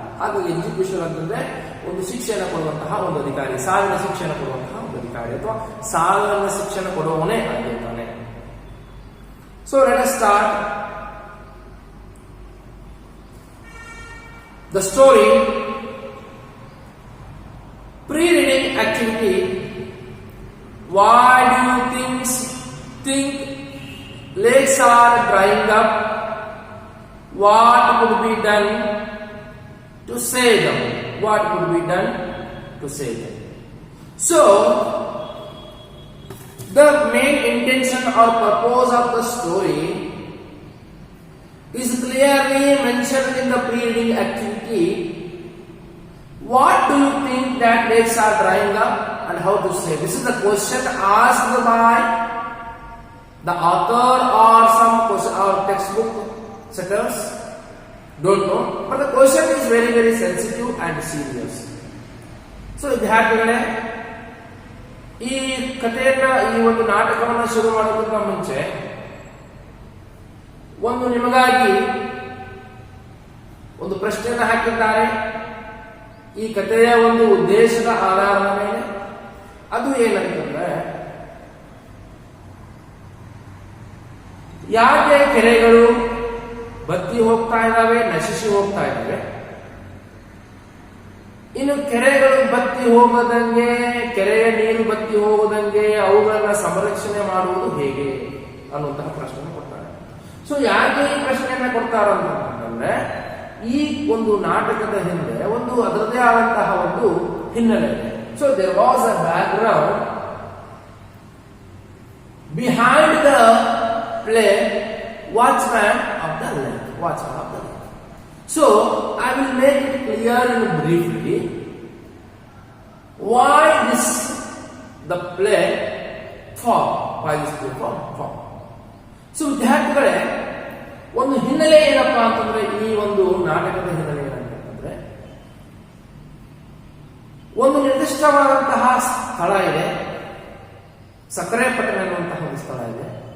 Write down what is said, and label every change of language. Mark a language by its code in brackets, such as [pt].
[kn] ಹಾಗಾಗಿ ಎಕ್ಸಿಕ್ಯೂಷನ್ ಅಂತಂದ್ರೆ ಒಂದು ಶಿಕ್ಷೆಯನ್ನು ಕೊಡುವಂತಹ ಒಂದು ಅಧಿಕಾರಿ, ಸಾವಿನ ಶಿಕ್ಷೆಯನ್ನು ಕೊಡುವಂತಹ ಒಂದು ಅಧಿಕಾರಿ ಅಥವಾ ಸಾವಿನ ಶಿಕ್ಷೆಯನ್ನು ಕೊಡುವವನೇ ಆಗಿರ್ತಾನೆ. [en] So let us start the story. Pre-reading activity. Why do you think lakes are drying up? What could be done to save them? What could be done to save them? So, the main intention or purpose of the story is clearly mentioned in the pre-reading activity. What do you think that lakes are drying up and how to save? This is the question asked by the author or some or textbook setters. Don't know, but the question is very very sensitive and serious. [kn] So ವಿದ್ಯಾರ್ಥಿಗಳೇ, ಈ ಕಥೆಯನ್ನ, ಈ ಒಂದು ನಾಟಕವನ್ನು ಶುರು ಮಾಡೋದಕ್ಕಿಂತ ಮುಂಚೆ ಒಂದು ನಿಮಗಾಗಿ ಒಂದು ಪ್ರಶ್ನೆಯನ್ನು ಹಾಕಿದ್ದಾರೆ. ಈ ಕಥೆಯ ಒಂದು ಉದ್ದೇಶದ ಆಧಾರದ ಮೇಲೆ. ಅದು ಏನಂತಂದ್ರೆ, ಯಾಕೆ ಕೆರೆಗಳು ಬತ್ತಿ ಹೋಗ್ತಾ ಇದ್ದಾವೆ, ನಶಿಸಿ ಹೋಗ್ತಾ ಇದ್ದಾವೆ? ಇನ್ನು ಕೆರೆಗಳು ಬತ್ತಿ ಹೋಗದಂಗೆ, ಕೆರೆಯ ನೀರು ಬತ್ತಿ ಹೋಗದಂಗೆ ಅವುಗಳನ್ನ ಸಂರಕ್ಷಣೆ ಮಾಡುವುದು ಹೇಗೆ ಅನ್ನುವಂತಹ ಪ್ರಶ್ನೆ ಕೊಡ್ತಾರೆ. ಸೊ ಯಾಕೆ ಈ ಪ್ರಶ್ನೆಯನ್ನ ಕೊಡ್ತಾರಂತಂದ್ರೆ, ಈ ಒಂದು ನಾಟಕದ ಹಿಂದೆ ಒಂದು ಅದರದೇ ಆದಂತಹ ಒಂದು ಹಿನ್ನೆಲೆ ಇದೆ. [en] So there was a background behind the play watchman of the lake. So I will make it clear in briefly why the play formed. [kn] So ವಿದ್ಯಾರ್ಥಿಗಳೇ, ಒಂದು ಹಿನ್ನೆಲೆ ಏನಪ್ಪಾ ಅಂತಂದ್ರೆ, ಈ ಒಂದು ನಾಟಕದ ಹಿನ್ನೆಲೆ ಏನಂತಂದ್ರೆ, ಒಂದು ನಿರ್ದಿಷ್ಟವಾದಂತಹ ಸ್ಥಳ ಇದೆ, ಸಕ್ಕರೆಪಟ್ಟಣ ಎನ್ನುವಂತಹ ಒಂದು ಸ್ಥಳ ಇದೆ.